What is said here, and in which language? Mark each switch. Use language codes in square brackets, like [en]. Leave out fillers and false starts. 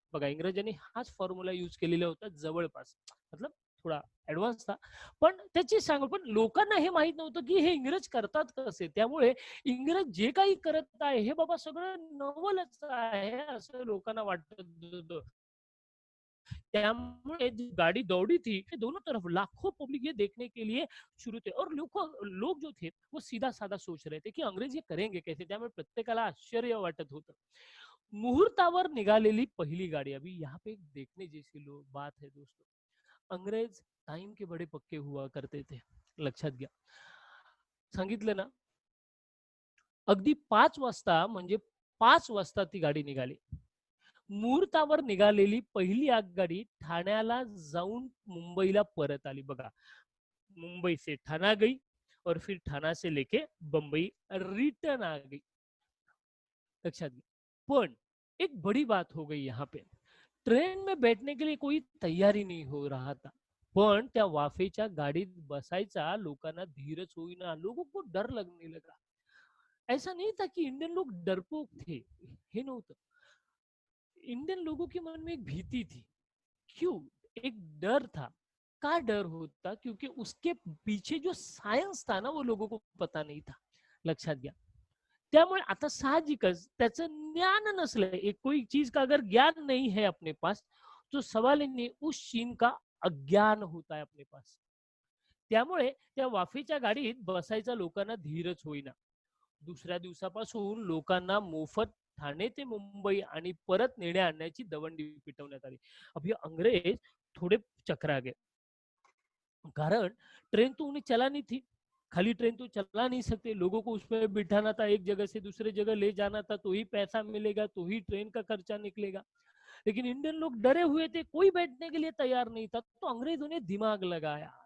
[mr] बघा, इंग्रजांनी हाच फॉर्म्युला यूज केलेला होता जवळपास, [hi] मतलब थोडा ऍडव्हान्स था, [mr] पण त्याची सांग, पण लोकांना हे माहित नव्हतं की हे इंग्रज करतात कसे। त्यामुळे इंग्रज जे काही करत आहे हे बाबा सगळं नवलच आहे असं लोकांना वाटत होतं। [hi] त्यामुळे गाड़ी दौड़ी थी, दोनों तरफ लाखों पब्लिक ये देखने के लिए शुरू थे, और लोग जो थे वो सीधा साधा सोच रहे थे की अंग्रेज ये करेंगे कैसे। [mr] त्यामुळे प्रत्येकाला आश्चर्य वाटत होतं। मुहूर्तावर निघालेली पहिली गाड़ी, [hi] अभी यहाँ पे देखने जैसी बात है दोस्तों, अंग्रेज टाइम के बड़े पक्के हुआ करते थे, [mr] लक्षात घ्या। सांगितलं ना, अगदी 5 वाजता, म्हणजे 5 वाजता ती गाडी निघाली। मुहूर्तावर निघालेली पहिली आगगाडी ठाण्याला जाऊन मुंबईला परत आली। [hi] बघा, मुंबई से ठाणा गई और फिर ठाणा से लेके बंबई रिटर्न आ गई, [mr] लक्षात घ्या। [hi] पण एक बड़ी बात हो गई यहाँ पे, ट्रेन में बैठने के लिए कोई तैयारी नहीं हो रहा था, [mr] पण त्या वाफेच्या गाडीत बसायचा लोकांना धीरच होईना, [hi] लोगों को डर लगने लगा। ऐसा नहीं था कि इंडियन लोग डरपोक थे, [mr] हे नव्हतं। [hi] इंडियन लोगों के मन में एक भीति थी। क्यों? एक डर था। [mr] का डर होता? [hi] क्योंकि उसके पीछे जो साइंस था ना, वो लोगों को पता नहीं था, [mr] लक्षात घ्या। त्यामुळे आता साहजिकच त्याचं ज्ञान नसलं, [hi] एक कोई चीज का अगर ज्ञान नहीं है अपने पास, तो सवाल ही नहीं, उस चीज का अज्ञान होता है अपने पास. [mr] त्यामुळे त्या वाफेच्या गाडीत बसायचा लोकांना धीरच होईना. दुसऱ्या दिवसापासून लोकांना मोफत ठाणे ते मुंबई आणि परत नेण्या आणण्याची दवंडी पिटवण्यात आली. [hi] अब ये अंग्रेज थोड़े चकरा गए, कारण ट्रेन तो उन्हें चलानी थी, खाली ट्रेन तो चला नहीं सकते, लोगों को उसमें बिठाना था, एक जगह से दूसरे जगह ले जाना था, तो ही पैसा मिलेगा, तो ही ट्रेन का खर्चा निकलेगा. लेकिन इंडियन लोग डरे हुए थे, कोई बैठने के लिए तैयार नहीं था, तो अंग्रेजों ने दिमाग लगाया.